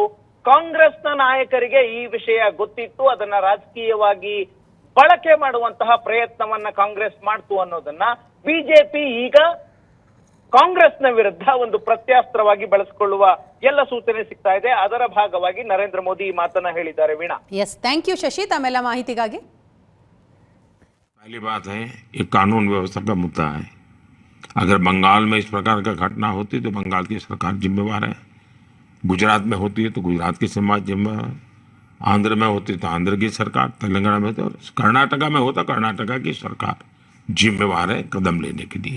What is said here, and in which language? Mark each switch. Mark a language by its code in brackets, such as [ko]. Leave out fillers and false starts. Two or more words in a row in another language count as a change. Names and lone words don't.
[kn] ಕಾಂಗ್ರೆಸ್ನ ನಾಯಕರಿಗೆ ಈ ವಿಷಯ ಗೊತ್ತಿತ್ತು, ಅದನ್ನ ರಾಜಕೀಯವಾಗಿ ಬಳಕೆ ಮಾಡುವಂತಹ ಪ್ರಯತ್ನವನ್ನ ಕಾಂಗ್ರೆಸ್ ಮಾಡ್ತು ಅನ್ನೋದನ್ನ ಬಿಜೆಪಿ ಈಗ ಕಾಂಗ್ರೆಸ್ನ ವಿರುದ್ಧ ಒಂದು ಪ್ರತ್ಯಾಸ್ತ್ರವಾಗಿ ಬಳಸಿಕೊಳ್ಳುವ ಎಲ್ಲ ಸೂಚನೆ ಸಿಗ್ತಾ ಇದೆ. ಅದರ ಭಾಗವಾಗಿ ನರೇಂದ್ರ ಮೋದಿ ಈ ಮಾತನ್ನ ಹೇಳಿದ್ದಾರೆ. ವೀಣಾ. ಎಸ್, [en] thank you [kn] ಶಶಿ ತಮ್ಮೆಲ್ಲ ಮಾಹಿತಿಗಾಗಿ. [hi] पहली बात है, ये कानून व्यवस्था का मुद्दा है. अगर बंगाल में इस प्रकार का घटना होती तो बंगाल की सरकार जिम्मेवार है, गुजरात में होती है तो गुजरात की समाज जिम्मेवार, आंध्र में होती तो आंध्र की सरकार, तेलंगाना में तो कर्नाटका में होता कर्नाटका की सरकार जिम्मेवार है कदम लेने के लिए।